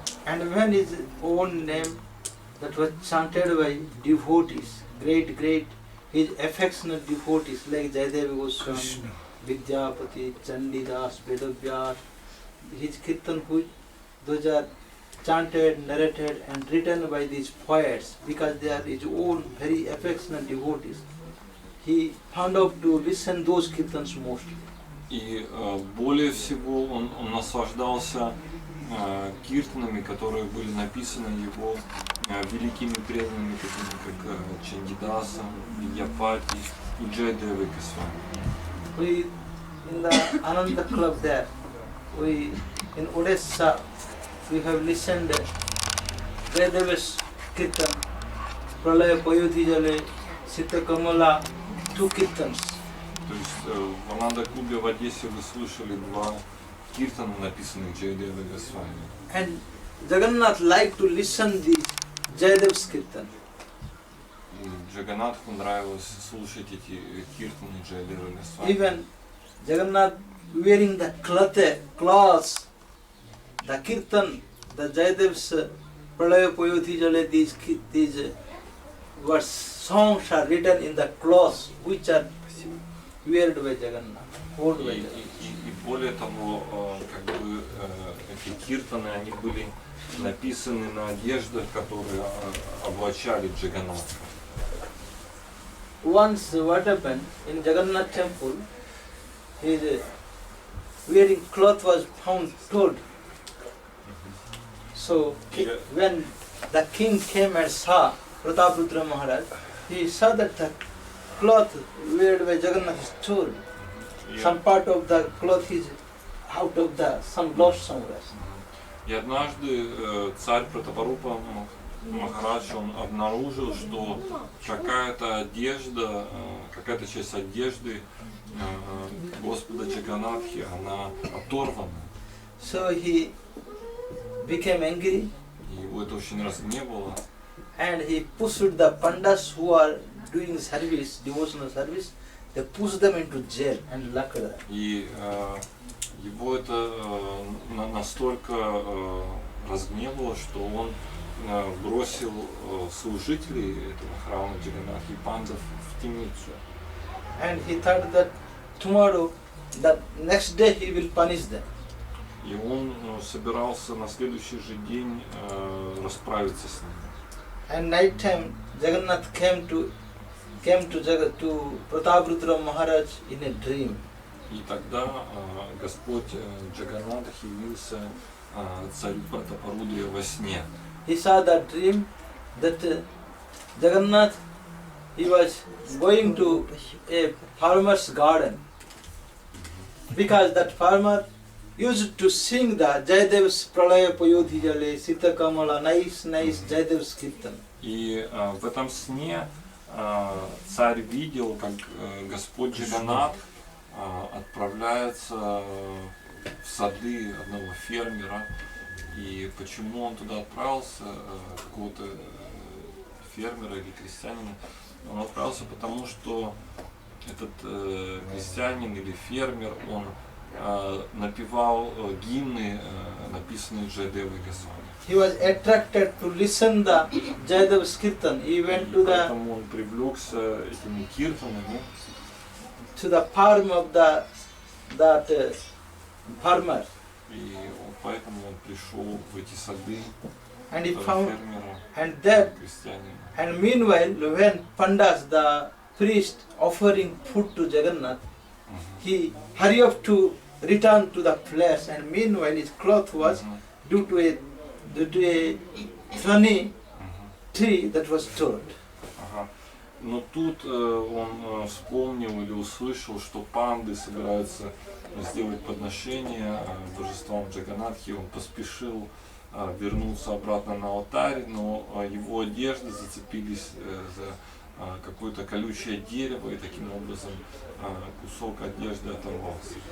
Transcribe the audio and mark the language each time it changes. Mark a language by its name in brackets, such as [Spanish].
[English] And when his own name that was chanted by devotees, great, his affectionate devotees like Shachidevidasi Goswami, Vidyapati, Chandidas, Vedavyas, his kirtan, those are chanted, narrated and written by these poets because they are his own very affectionate devotees. He found out to listen those kirtans mostly. [Russian] И более всего он наслаждался киртанами, которые были написаны его великими преданными, такими как Чандидасом, Видьяпати и Джайдевой Госвами. [English] We in the Ananda Club there, we in Odessa, we have listened Shachidevidas Kirtan, Pralaya Payodhi Jale, Sita Kamala, 2 kirtans. [Russian] То есть в Ананда-клубе в Одессе вы слышали 2 киртана, написанных Джайдевой Госвами. [English] And Jagannath liked to listen these Jayadev's Kirtan. [Russian] И Джаганатху нравилось слушать эти киртаны Джайадева Госвами. [English] Even Jagannath wearing the cloths, the Kirtan, the Jayadev's Pralaya Payoti Jale, these words, songs are written in the cloths which are wear by Jagannath, worn by Jagannath. [Russian] И более того, как бы эти киртаны, они были написаны на одеждах, которые облачали Джаганатха. [English] Once what happened in Jagannath temple, his wearing cloth was found torn. So when the king came and saw Prataprudra Maharaj, he saw that the cloth weared by Jagannath is torn. Some part of the cloth is out of the some lost somewhere. [Russian] И однажды царь Пратапарупа Махарадж, он обнаружил, что какая-то одежда, какая-то часть одежды Господа Джаганатхи, она оторвана. [English] So he became angry. [Russian] И его это очень разгневало. [English] And he pushed the pandas who are doing service, devotional service, they pushed them into jail and locked them. [Russian] И его это настолько разгневало, что он бросил служителей этого храма Джаганатхи и пандов в темницу. [English] And he thought that tomorrow, the next day he will punish them. [Russian] И он собирался на следующий же день расправиться с ними. [English] And night time, Jagannath came to Prataprudra Maharaj in a dream. [Russian] И тогда Господь Джаганнатх явился царю Пратапарудре во сне. [English] He saw that dream that Jagannath, he was going to a farmer's garden because that farmer used to sing the Jayadev's Pralaya Payodhi Jale, Sita Kamala, nice Jayadev's Kirtan. [Russian] И в этом сне царь видел, как Господь Джаганнатх отправляется в сады одного фермера. И почему он туда отправился, какого-то фермера или крестьянина? Он отправился потому, что этот крестьянин или фермер, он напевал гимны, написанные Джайадевой Госвами. [English] He was attracted to listen the Jayadev's Kirtan. He went to the [Russian] Поэтому он привлекся этими киртанами, [English] to the farm of that farmer. [Russian] и поэтому он пришел в эти сады [English] And he [Russian] этого [English] found, [Russian] фермера, [English] and there, [Russian] крестьянина. [English] and meanwhile, when Pandas, the priest, offering food to Jagannath, he hurried up to return to the place, and meanwhile his cloth was due to a thorny tree that was torn. [Russian] Ага. Но тут он вспомнил или услышал, что панды собираются сделать подношение божествам Джаганатхи. Он поспешил вернуться обратно на алтарь, но его одежды зацепились за какое-то колючее дерево, и таким образом кусок одежды оторвался.